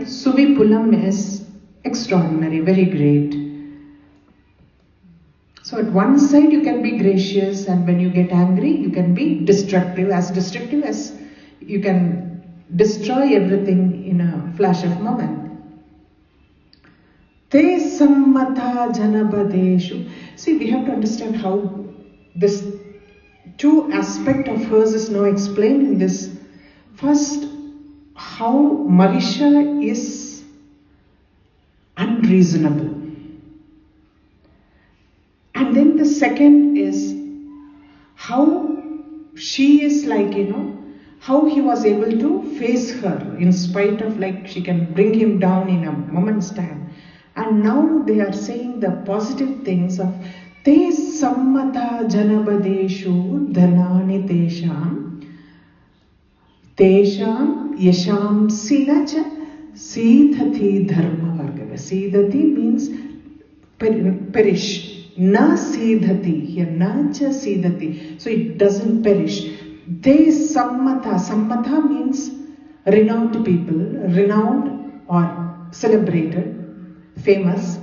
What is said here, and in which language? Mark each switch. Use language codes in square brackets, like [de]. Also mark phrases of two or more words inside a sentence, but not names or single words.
[en] Suvipulam is extraordinary, very great. So at one side you can be gracious, and when you get angry you can be destructive as you can destroy everything in a flash of moment. [sa] ते सम्मता जनपदेषु. [en] See, we have to understand how this two aspects of hers is now explained in this. First, how Mahisha is unreasonable. And then the second is how she is like, how he was able to face her in spite of she can bring him down in a moment's time. And now they are saying the positive things of [sa] ते सम्मता जनपदेषु धनानि तेषां यशांसि न च सीदति धर्मवर्गः. [en] Sidhati means perish. [sa] न सीदति, [en] here [sa] न च सीदति, [en] so it doesn't perish. [sa] ते सम्मता [en] means renowned people, renowned or celebrated, famous.